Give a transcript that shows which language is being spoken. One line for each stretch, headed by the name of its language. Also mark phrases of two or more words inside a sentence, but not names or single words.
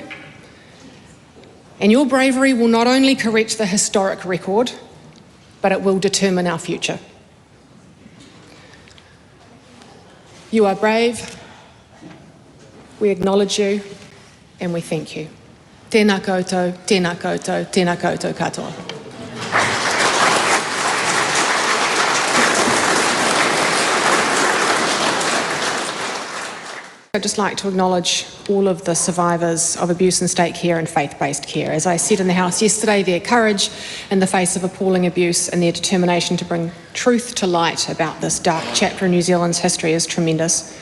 English: And your bravery will not only correct the historic record, but it will determine our future. You are brave, we acknowledge you, and we thank you.
Māori: Tēnā koutou, tēnā koutou, tēnā koutou katoa.
English: I'd just like to acknowledge all of the survivors of abuse in state care and faith-based care. As I said in the House yesterday, their courage in the face of appalling abuse and their determination to bring truth to light about this dark chapter in New Zealand's history is tremendous.